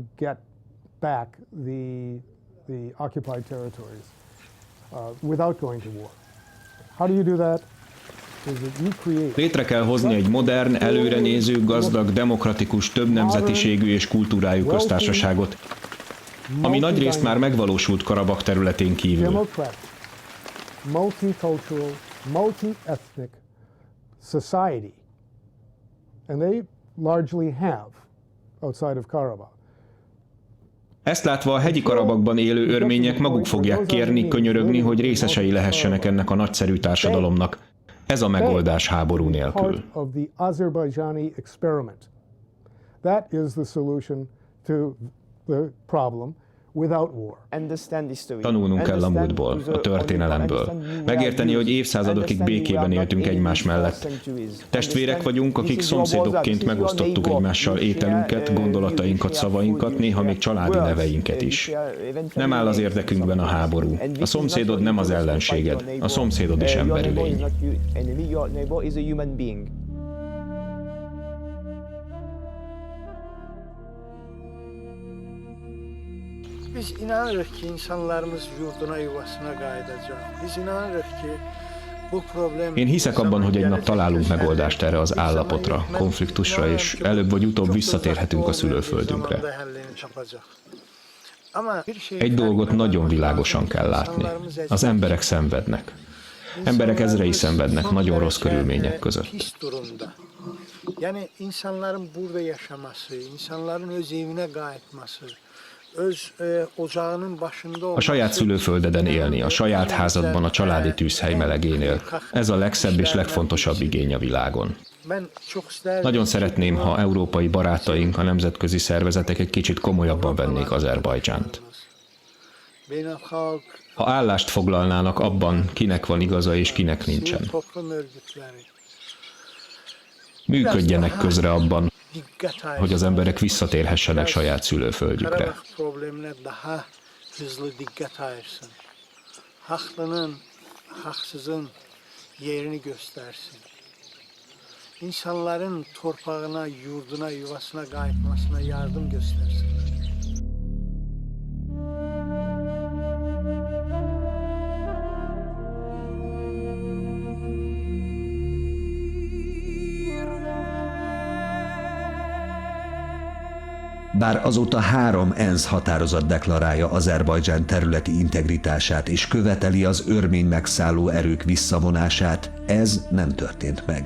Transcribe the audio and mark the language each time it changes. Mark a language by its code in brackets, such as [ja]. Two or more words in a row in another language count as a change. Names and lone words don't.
[hu] Létre kell hozni egy modern, előrenéző, gazdag, demokratikus, több nemzetiségű és kultúrájú köztársaságot, ami nagyrészt már megvalósult Karabak területén kívül. [en] Society, and they largely have outside of Karabakh. [hu] Ezt látva a hegyi Karabakban élő örmények maguk fogják kérni, könyörögni, hogy részesei lehessenek ennek a nagyszerű társadalomnak. Ez a megoldás háború nélkül. [en] That is the solution to the problem [hu] Tanulnunk kell a múltból, a történelemből. Megérteni, hogy évszázadokig békében éltünk egymás mellett. Testvérek vagyunk, akik szomszédokként megosztottuk egymással ételünket, gondolatainkat, szavainkat, néha még családi neveinket is. Nem áll az érdekünkben a háború. A szomszédod nem az ellenséged, a szomszédod is emberi lény. [az] Biz inanırıq ki, insanlarımız yurduna, yuvasına qayıdacaq. Biz inanırıq ki, bu problem... [hu] Én hiszek abban, hogy egy nap találunk megoldást erre az állapotra, konfliktusra, és előbb vagy utóbb visszatérhetünk a szülőföldünkre. Egy dolgot nagyon világosan kell látni. Az emberek szenvednek. Emberek ezrei szenvednek nagyon rossz körülmények között. [az] Yani insanların burada yaşaması, insanların öz evine qayıtması, [hu] a saját szülőföldeden élni, a saját házadban, a családi tűzhely melegénél. Ez a legszebb és legfontosabb igény a világon. Nagyon szeretném, ha európai barátaink, a nemzetközi szervezetek egy kicsit komolyabban vennék Azerbajdzsánt. Ha állást foglalnának abban, kinek van igaza és kinek nincsen. Működjenek közre abban, hogy az emberek visszatérhessenek saját szülőföldjükre. [az] Haklının, haksızın yerini göstersin. İnsanların torpağına, yurduna, yuvasına qayıtmasına yardım göstersin. [hu] Bár azóta 3 ENSZ határozat deklarálja Azerbajdzsán területi integritását és követeli az örmény megszálló erők visszavonását, ez nem történt meg.